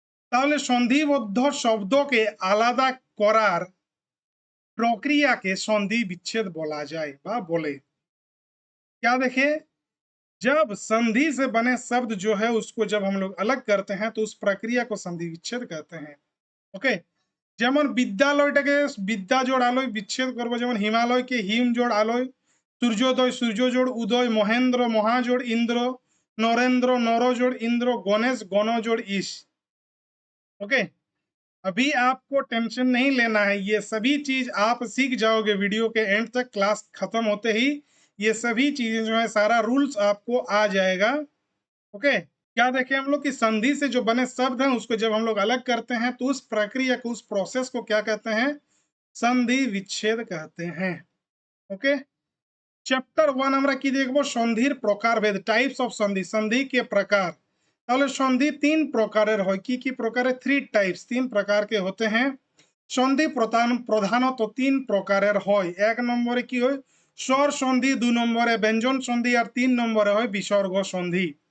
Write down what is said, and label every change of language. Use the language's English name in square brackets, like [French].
[Bangla] তাহলে সন্ধিবদ্ধ শব্দকে আলাদা করার [Hindi] प्रक्रिया संधि विच्छेद बोला जाए बा बोले। क्या देखे, जब संधि से बने शब्द जो है उसको जब हम लोग अलग करते हैं तो उस प्रक्रिया को संधि विच्छेद कहते हैं। [Bangla] ओके, যেমন বিদ্যালয়টাকে বিদ্যা জোড় আলোয় বিচ্ছেদ করবো, যেমন হিমালয়কে হিম জোড় আলোয়, সূর্যোদয় সূর্য জোড় উদয়, মহেন্দ্র মহাজোড় ইন্দ্র, [Hindi] नरेंद्र नर जोड़ इंद्र, गणेश गण जोड़ ईश। ओके, अभी आपको टेंशन नहीं लेना है, ये सभी चीज आप सीख जाओगे वीडियो के एंड तक। क्लास खत्म होते ही ये सभी चीजें जो है सारा रूल्स आपको आ जाएगा। ओके, क्या देखें हम लोग कि संधि से जो बने शब्द हैं उसको जब हम लोग अलग करते हैं तो उस प्रक्रिया को, उस प्रोसेस को क्या कहते हैं, संधि विच्छेद कहते हैं। [Bangla] ओके, चैप्टर 1 আমরা কি দেখব, সন্ধির প্রকারভেদ, টাইপস অফ সন্ধি, সন্ধি [Hindi] के प्रकार। [Bangla] তাহলে সন্ধি তিন প্রকারের হয়, কি প্রকারের, 3 টাইপস, 3 [Hindi] प्रकार के होते हैं। [Bangla] সন্ধি প্রধানত 3 প্রকারের হয়। এক নম্বরে কি হয়, স্বর সন্ধি, 2 নম্বরে ব্যঞ্জন সন্ধি, আর 3 নম্বরে হয় বিসর্গ সন্ধি।